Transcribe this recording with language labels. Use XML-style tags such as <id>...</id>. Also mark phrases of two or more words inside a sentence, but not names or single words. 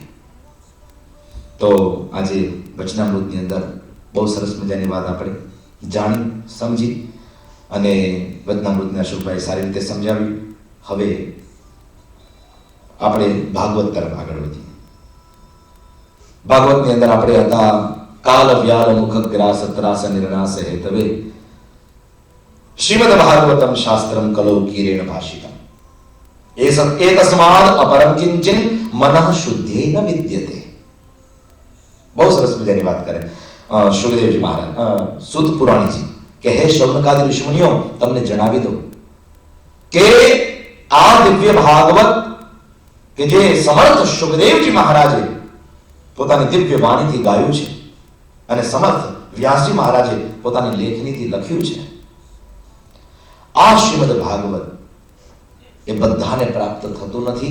<gu>તો આજે વચનામૃતની અંદર બહુ સરસ મજાની વાત આપણે જાણી, સમજી, અને વચનામૃતના અશોકભાઈ સારી રીતે સમજાવ્યું. હવે આપણે ભાગવત તરફ આગળ વધીએ. ભાગવતની અંદર આપણે હતા</gu> <sa>કાલ વ્યાલ મુખ ગ્રાસ ત્રાસ નિર્નાશ હેતવે શ્રીમદ ભાગવતમ શાસ્ત્રમ કલૌ કીરેણ ભાષિતમ એતસ્માદ અપરમ કિંચન મનઃ શુદ્ધેન વિદ્યતે.</sa> <gu>બહુ સરસ મજાની વાત કરે સુખદેવજી મહારાજ, સુત પુરાણીજી કે હે શૌનકાદિ ઋષિમુનિઓ, તમને જણાવી દઉં કે આ દિવ્ય ભાગવત કે જે સમર્થ સુખદેવજી મહારાજે પોતાની દિવ્ય વાણીથી ગાયું છે, અને સમર્થ વ્યાસજી મહારાજે પોતાની લેખનીથી લખ્યું છે, આ શ્રીમદ ભાગવત એ બધાને પ્રાપ્ત થતું નથી.</gu>